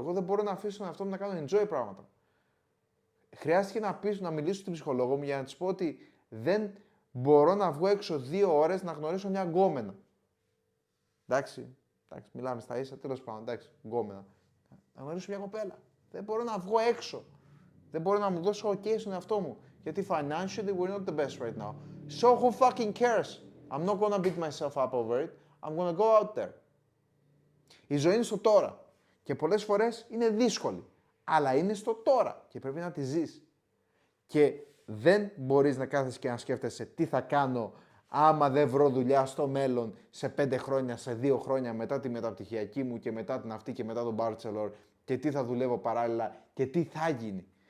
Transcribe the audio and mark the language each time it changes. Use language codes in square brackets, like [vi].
[el] Εγώ δεν μπορώ να αφήσω τον εαυτό μου να κάνω enjoy πράγματα. Χρειάστηκε να μιλήσω στην ψυχολόγο μου για να της πω ότι δεν μπορώ να βγω έξω 2 ώρες να γνωρίσω μια γκόμενα. Εντάξει, μιλάμε στα ίσα, τέλος πάντων, εντάξει, γκόμενα. Να γνωρίσω μια κοπέλα. Δεν μπορώ να βγω έξω. Δεν μπορώ να μου δώσω OK στον εαυτό μου. Γιατί [en] financially we're not the best right now. So who fucking cares? I'm not gonna beat myself up over it. I'm gonna go out there. [el] Η ζωή είναι στο τώρα. Και πολλές φορές είναι δύσκολη. Αλλά είναι στο τώρα και πρέπει να τη ζεις. Και δεν μπορείς να κάθεσαι και να σκέφτεσαι τι θα κάνω άμα δεν βρω δουλειά στο μέλλον σε 5 χρόνια, σε 2 χρόνια μετά τη μεταπτυχιακή μου και μετά την αυτή και μετά τον bachelor και τι θα δουλεύω παράλληλα και τι θα γίνει.